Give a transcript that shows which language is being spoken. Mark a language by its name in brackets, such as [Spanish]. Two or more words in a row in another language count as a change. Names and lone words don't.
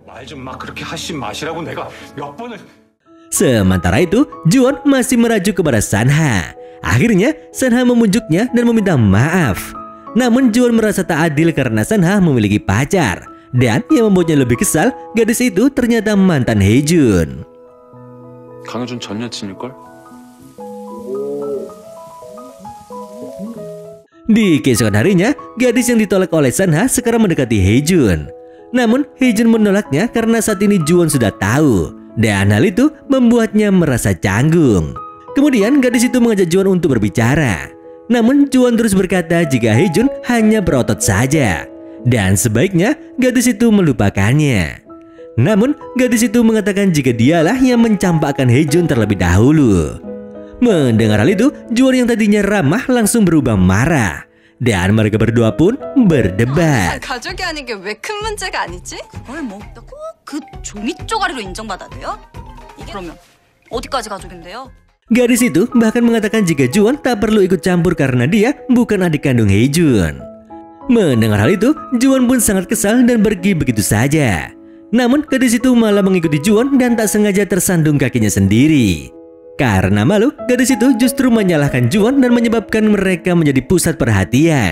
[Indonesian] Sementara itu, Juwon masih merajuk kepada Sanha. Akhirnya Sanha memujuknya dan meminta maaf. Namun Juwon merasa tak adil karena Sanha memiliki pacar. Dan yang membuatnya lebih kesal, gadis itu ternyata mantan Haejun. [Korean] 강효준 전 여친일걸? [Indonesian] Di keesokan harinya, gadis yang ditolak oleh Sanha sekarang mendekati Haejun. Namun Haejun menolaknya karena saat ini Juwon sudah tahu. Dan hal itu membuatnya merasa canggung. Kemudian gadis itu mengajak Juwon untuk berbicara. Namun Juwon terus berkata jika Haejun hanya berotot saja dan sebaiknya gadis itu melupakannya. Namun gadis itu mengatakan jika dialah yang mencampakkan Haejun terlebih dahulu. Mendengar hal itu, Juwon yang tadinya ramah langsung berubah marah. Dan mereka berdua pun berdebat. [Korean] 가족이 아닌 게 왜 큰 문제가 아니지? 그걸 뭐 꼭 그 종이 쪼가리로 인정받아야 돼요? 그러면 어디까지 가족인데요? [Indonesian] Gadis itu bahkan mengatakan jika Juwon tak perlu ikut campur karena dia bukan adik kandung Haejun. Mendengar hal itu, Juwon pun sangat kesal dan pergi begitu saja. Namun gadis itu malah mengikuti Juwon dan tak sengaja tersandung kakinya sendiri. Karena malu, gadis itu justru menyalahkan Juwon dan menyebabkan mereka menjadi pusat perhatian.